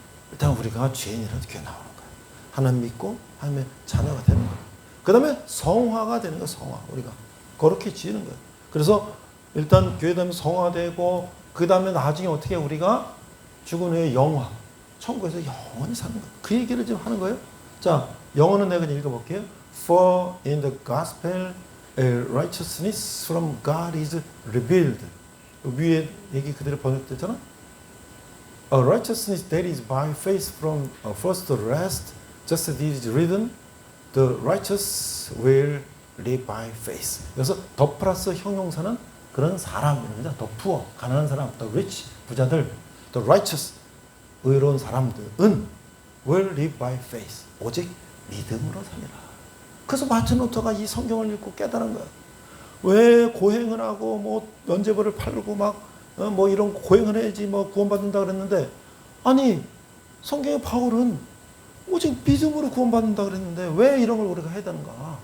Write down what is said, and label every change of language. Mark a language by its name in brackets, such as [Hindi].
[Korean] 일단 우리가 죄인이라도 교회 나오는 거예요. 하나님 믿고 하나님의 자녀가 되는 거예요. 그 다음에 성화가 되는 거예요. 성화. 우리가 그렇게 지는 거예요. 그래서 일단 교회 되면 성화되고, 그 다음에 나중에 어떻게 우리가 죽은 후에 영화, 천국에서 영원히 사는 거예요. 그 얘기를 지금 하는 거예요. 자, 영어는 내가 읽어볼게요. [English] For in the gospel righteousness from God is revealed. [Korean] 위에 얘기 그대로 번역됐잖아. [English] A righteousness that is by faith from first to last, just as it is written, the righteous will live by faith. [Korean] 그래서 더 플러스 형용사는 그런 사람입니다. [English] 더 poor, [Korean] 가난한 사람, [English] the rich, [Korean] 부자들, [English] the righteous, [Korean] 의로운 사람들은 [English] will live by faith. [Korean] 오직 믿음으로 살리라. 그래서 마틴 루터가 이 성경을 읽고 깨달은 거야. 왜 고행을 하고 뭐 면죄부를 팔고 막 뭐 이런 고행을 해야지 뭐 구원받는다 그랬는데, 아니 성경의 바울은 오직 믿음으로 구원받는다 그랬는데 왜 이런 걸 우리가 해야 되는가?